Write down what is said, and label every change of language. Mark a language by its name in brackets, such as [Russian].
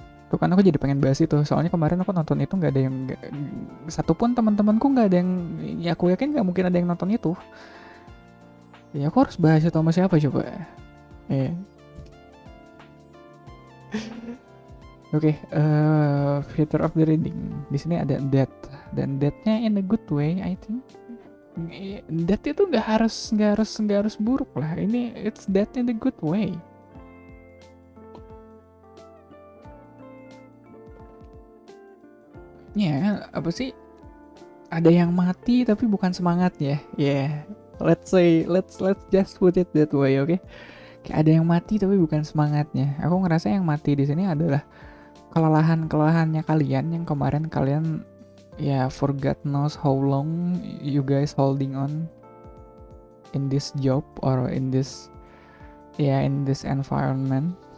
[Indonesian] Tuh kan aku jadi pengen bahas itu, soalnya kemarin aku nonton itu nggak ada yang, satupun teman-temanku nggak ada yang, ya aku yakin nggak mungkin ada yang nonton itu. Ya aku harus bahas itu sama siapa coba? [English] Oke, Future of the Reading. [Indonesian] Di sini ada death, dan deathnya [English] in a good way, I think. [Indonesian] Death itu nggak harus buruk lah. Ini [English] it's death in a good way. [Indonesian] Ya, apa sih? Ada yang mati tapi bukan semangatnya. [English] Yeah. Let's just put it that way, oke? [Indonesian] Kayak ada yang mati tapi bukan semangatnya. Aku ngerasa yang mati di sini adalah kelelahannya kalian, yang kemarin kalian ya [English] for God knows how long you guys holding on in this job or in this environment.